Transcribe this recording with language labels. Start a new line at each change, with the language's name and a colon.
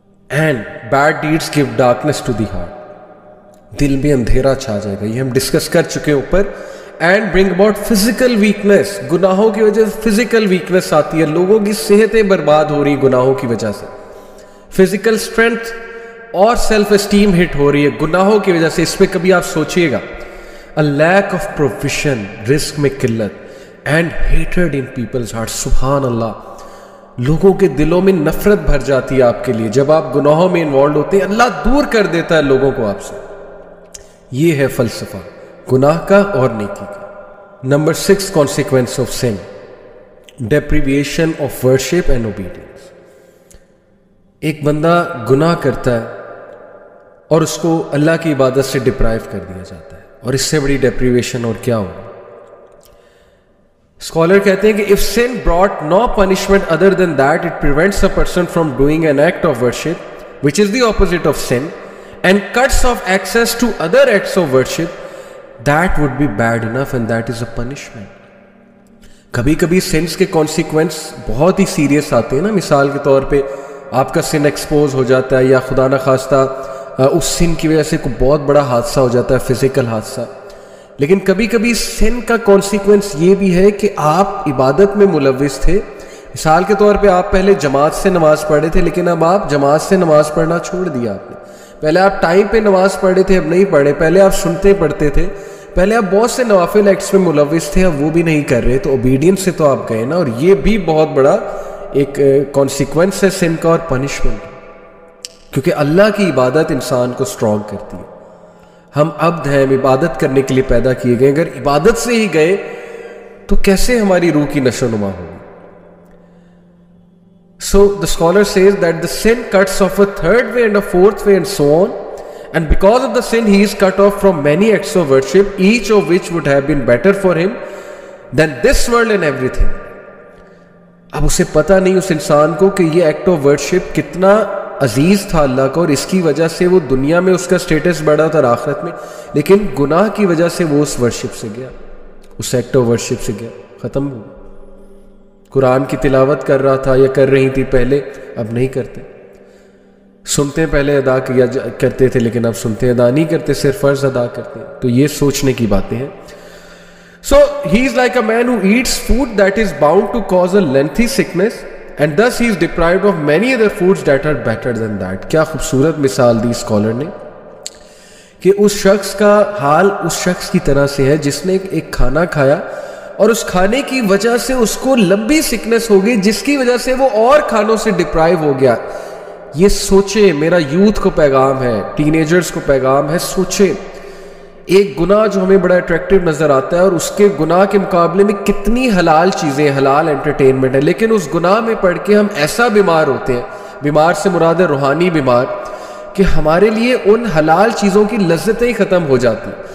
English: and bad deeds give darkness to the heart,
Urdu: دل میں اندھیرا چھا جائے گا. یہ ہم ڈسکس کر چکے ہیں اوپر.
English: and bring about physical weakness,
Urdu: گناہوں کی وجہ سے فزیکل ویکنیس آتی ہے, لوگوں کی صحتیں برباد ہو رہی گناہوں کی وجہ سے. فزیکل اسٹرینتھ اور سیلف اسٹیم ہٹ ہو رہی ہے گناہوں کی وجہ سے. اس پہ کبھی آپ سوچئے گا.
English: A lack of provision,
Urdu: رزق میں قلت,
English: and hatred in people's hearts.
Urdu: سبحان اللہ, لوگوں کے دلوں میں نفرت بھر جاتی ہے آپ کے لیے جب آپ گناہوں میں انوالوڈ ہوتے ہیں. اللہ دور کر دیتا ہے لوگوں کو آپ سے. یہ ہے فلسفہ گناہ کا اور نیکی کا.
English: Number 6 consequence of sin, deprivation of worship and obedience.
Urdu: ایک بندہ گناہ کرتا ہے اور اس کو اللہ کی عبادت سے ڈپرائیو کر دیا جاتا ہے, اور اس سے بڑی ڈیپریویشن اور کیا ہوگا. اسکالر کہتے ہیں کہ
English: if sin brought no punishment other than that, it prevents a person from doing an act of worship, which is the opposite of sin, and cuts off access to other acts of worship, that would be bad enough, and that is a punishment.
Urdu: کبھی کبھی since کے consequence بہت ہی serious آتے ہیں نا. مثال کے طور پہ آپ کا سن ایکسپوز ہو جاتا ہے, یا خدا نخواستہ اس سن کی وجہ سے کوئی بہت بڑا حادثہ ہو جاتا ہے, فزیکل حادثہ. لیکن کبھی کبھی سن کا کانسیکوینس یہ بھی ہے کہ آپ عبادت میں ملوث تھے. مثال کے طور پہ آپ پہلے جماعت سے نماز پڑھے تھے, لیکن اب آپ جماعت سے نماز پڑھنا چھوڑ دیا آپ نے. پہلے آپ ٹائم پہ نماز پڑھے تھے, اب نہیں پڑھے. پہلے آپ سنتے پڑھتے تھے, پہلے آپ بہت سے نوافل ایکٹس میں ملوث تھے, اب وہ بھی نہیں کر رہے, تو اوبیڈینس سے تو آپ گئے نا. اور یہ بھی بہت بڑا ایک کانسیکوینس ہے سن کا اور پنشمنٹ, کیونکہ اللہ کی عبادت انسان کو اسٹرانگ کرتی ہے. ہم عبد ہیں, ہم عبادت کرنے کے لیے پیدا کیے گئے. اگر عبادت سے ہی گئے تو کیسے ہماری روح کی نشو و نما ہوگی.
English: So the scholar says that the sin cuts off a third way and a fourth way and so on, and because of the sin he is cut off from many acts of worship, each of which would have been better for him than this world and everything.
Urdu: اب اسے پتہ نہیں اس انسان کو کہ یہ act of worship کتنا عزیز تھا اللہ کو, اور اس کی وجہ سے وہ دنیا میں اس کا سٹیٹس بڑھا تھا اور آخرت میں, لیکن گناہ کی وجہ سے وہ اس ورشپ سے گیا, اس ایکٹ آف ورشپ سے گیا, ختم ہو. قرآن کی تلاوت کر رہا تھا یا کر رہی تھی پہلے, اب نہیں کرتے. سنتے پہلے ادا کیا کرتے تھے, لیکن اب سنتے ادا نہیں کرتے, صرف فرض ادا کرتے. تو یہ سوچنے کی باتیں ہیں.
English: So he is like a man who eats food that is bound to cause a lengthy sickness, and thus he is deprived of many other foods that are better than that.
Urdu: کیا خوبصورت مثال دی scholar نے کہ اس شخص کا حال اس شخص کی طرح سے ہے جس نے ایک کھانا کھایا اور اس کھانے کی وجہ سے اس کو لمبی سکنس ہو گئی, جس کی وجہ سے وہ اور کھانوں سے ڈپرائیو ہو گیا. یہ سوچیں، میرا یوتھ کو پیغام ہے، ٹین ایجرز کو پیغام ہے، سوچیں ایک گناہ جو ہمیں بڑا اٹریکٹیو نظر آتا ہے اور اس کے گناہ کے مقابلے میں کتنی حلال چیزیں، حلال انٹرٹینمنٹ ہے، لیکن اس گناہ میں پڑھ کے ہم ایسا بیمار ہوتے ہیں، بیمار سے مراد ہے روحانی بیمار، کہ ہمارے لیے ان حلال چیزوں کی لذتیں ہی ختم ہو جاتی.